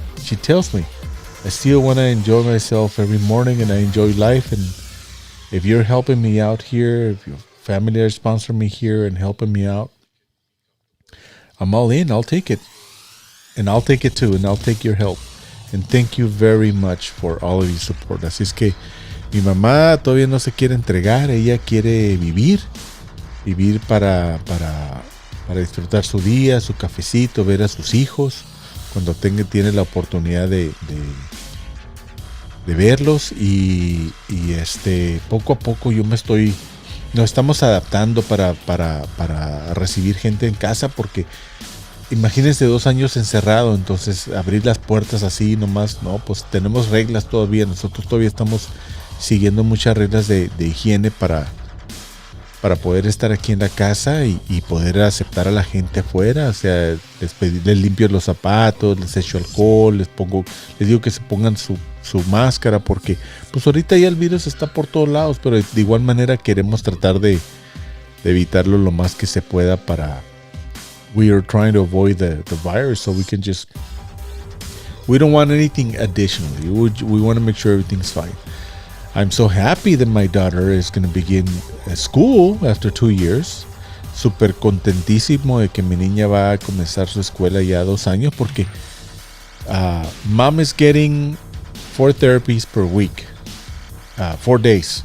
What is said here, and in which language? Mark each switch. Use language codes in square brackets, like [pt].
[en] She tells me, I still want to enjoy myself every morning and I enjoy life. And if you're helping me out here, if your family are sponsoring me here and helping me out, I'm all in. I'll take it. And I'll take it too. And I'll take your help. And thank you very much for all of your support. [es] Así es que mi mamá todavía no se quiere entregar. Ella quiere vivir para disfrutar su día, su cafecito, ver a sus hijos cuando tiene la oportunidad de verlos. Y poco a poco nos estamos adaptando para recibir gente en casa, porque imagínense 2 años encerrado, entonces abrir las puertas así nomás, no, pues tenemos reglas todavía. Nosotros todavía estamos siguiendo muchas reglas de higiene para poder estar aquí en la casa y poder aceptar a la gente afuera. O sea, les limpio los zapatos, les echo alcohol, les digo que se pongan su máscara, porque pues ahorita ya el virus está por todos lados, pero de igual manera queremos tratar de evitarlo lo más que se pueda. [en] We are trying to avoid the virus, so we don't want anything additionally. We want to make sure everything's fine. I'm so happy that my daughter is going to begin school after 2 years. [es] Súper contentísimo de que mi niña va a comenzar su escuela ya 2 años, porque [en] mom is getting 4 therapies per week, 4 days.